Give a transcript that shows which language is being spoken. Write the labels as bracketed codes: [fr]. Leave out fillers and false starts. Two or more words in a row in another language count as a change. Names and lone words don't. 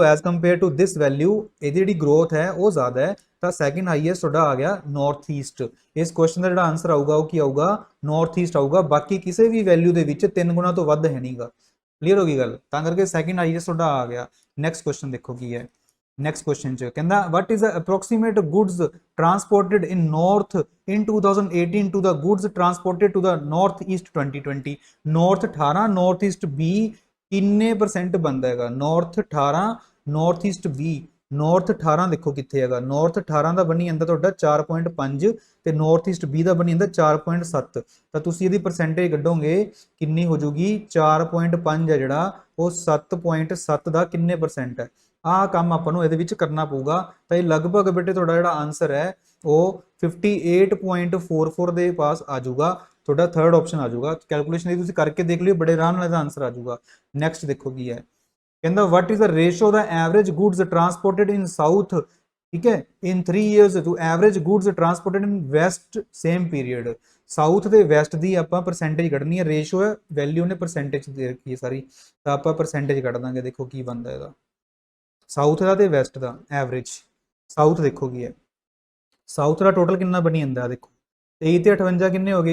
[en] as compare to this value [pa] ਇਹਦੀ ਜਿਹੜੀ ਗਰੋਥ ਹੈ ਉਹ ਜ਼ਿਆਦਾ ਹੈ। ਤਾਂ [en] second highest [pa] ਤੁਹਾਡਾ ਆ ਗਿਆ ਨਾਰਥ ਈਸਟ। ਇਸ ਕੁਐਸਚਨ ਦਾ ਜਿਹੜਾ ਆਨਸਰ ਆਊਗਾ ਉਹ ਕੀ ਆਊਗਾ? ਨਾਰਥ ਈਸਟ ਆਊਗਾ। ਬਾਕੀ ਕਿਸੇ ਵੀ ਵੈਲਿਊ ਦੇ ਵਿੱਚ 3 ਗੁਣਾ ਤੋਂ ਵੱਧ ਹੈ ਨਹੀਂਗਾ। ਕਲੀਅਰ ਹੋ ਗਈ ਗੱਲ? ਤਾਂ ਕਰਕੇ [en] second highest [pa] ਤੁਹਾਡਾ ਆ ਗਿਆ। [en] next question [pa] ਦੇਖੋ ਕੀ ਹੈ। [en] next question [pa] ਚ ਕਹਿੰਦਾ [en] what is the approximate goods transported in north in 2018 to the goods transported to the north east 2020। [pa] north 18 north east 20 ਕਿੰਨੇ ਪਰਸੈਂਟ ਬਣਦਾ ਹੈਗਾ? north 18 north east 20। north 18 ਦੇਖੋ ਕਿੱਥੇ ਹੈਗਾ? north 18 ਦਾ ਬਣੀ ਜਾਂਦਾ ਤੁਹਾਡਾ 4.5 ਤੇ north east 20 ਦਾ ਬਣੀ ਜਾਂਦਾ 4.7। ਤਾਂ ਤੁਸੀਂ ਇਹਦੀ ਪਰਸੈਂਟੇਜ ਕੱਢੋਗੇ ਕਿੰਨੀ ਹੋ ਜਾਊਗੀ? 4.5 ਹੈ ਜਿਹੜਾ ਉਹ 7.7 ਦਾ ਕਿੰਨੇ ਪਰਸੈਂਟ ਹੈ? ਆਹ ਕੰਮ ਆਪਾਂ ਨੂੰ ਇਹਦੇ ਵਿੱਚ ਕਰਨਾ ਪਊਗਾ। ਤਾਂ ਇਹ ਲਗਭਗ ਬੇਟੇ ਤੁਹਾਡਾ ਜਿਹੜਾ ਆਨਸਰ ਹੈ ਉਹ 58.44 ਦੇ ਪਾਸ ਆ ਜਾਊਗਾ। ਤੁਹਾਡਾ [en] third option [pa] ਆ ਜਾਊਗਾ। ਕੈਲਕੂਲੇਸ਼ਨ ਇਹ ਤੁਸੀਂ ਕਰਕੇ ਦੇਖ ਲਿਓ, ਬੜੇ ਆਰਾਮ ਨਾਲ ਇਹਦਾ ਆਨਸਰ ਆ ਜਾਊਗਾ। ਨੈਕਸਟ ਦੇਖੋ ਕੀ ਹੈ। [en] ਕਹਿੰਦਾ what is the ratio the average goods transported in south, [pa] ਠੀਕ ਹੈ, [en] in 3 years to average goods transported in west same period। [pa] ਸਾਊਥ ਤੇ ਵੈਸਟ ਦੀ ਆਪਾਂ ਪਰਸੈਂਟੇਜ ਕੱਢਣੀ ਹੈ। ਰੇਸ਼ੋ ਹੈ, ਵੈਲਿਊ ਨੇ ਪਰਸੈਂਟੇਜ ਦੇ ਰੱਖੀ ਹੈ ਸਾਰੀ, ਤਾਂ ਆਪਾਂ ਪਰਸੈਂਟੇਜ ਕੱਢ ਦਾਂਗੇ। ਦੇਖੋ ਕੀ ਬਣਦਾ ਇਹਦਾ ਸਾਊਥ ਦਾ ਤੇ ਵੈਸਟ ਦਾ ਐਵਰੇਜ। ਸਾਊਥ ਦੇਖੋ ਕੀ ਹੈ। ਸਾਊਥ ਦਾ ਟੋਟਲ ਕਿੰਨਾ ਬਣੀ ਜਾਂਦਾ ਦੇਖੋ 23 ਤੇ 58 ਕਿੰਨੇ ਹੋ ਗਏ?